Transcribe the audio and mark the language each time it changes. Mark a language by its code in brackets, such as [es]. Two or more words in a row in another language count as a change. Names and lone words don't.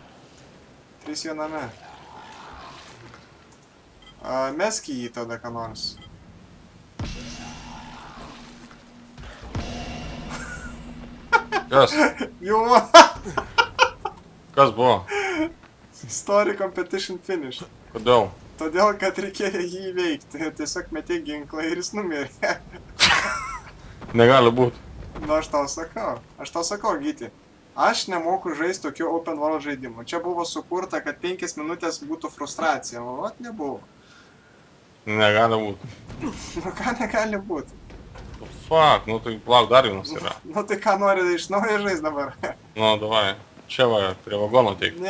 [lt] 3 viename. Mesk į jį tada ką nors. Kas? Jau, Kas buvo? [en] story competition finish. [lt] Kodėl? Todėl, kad reikėjo jį įveikti. Tiesiog metė ginklą ir jis numirė. Negali būt. Nu, aš tau sakau, Gyti. Aš nemoku žaisti tokių [en] open world [lt] žaidimų. Čia buvo sukurta, kad 5 minutės būtų frustracija, o vat nebuvo. Negali būt. Nu, ką negali būti? Fuck, nu tai plauk dar vienas yra. Nu, tai ką nori iš naujo žaisti dabar? Nu, davai. Čia va, prie vagono teik.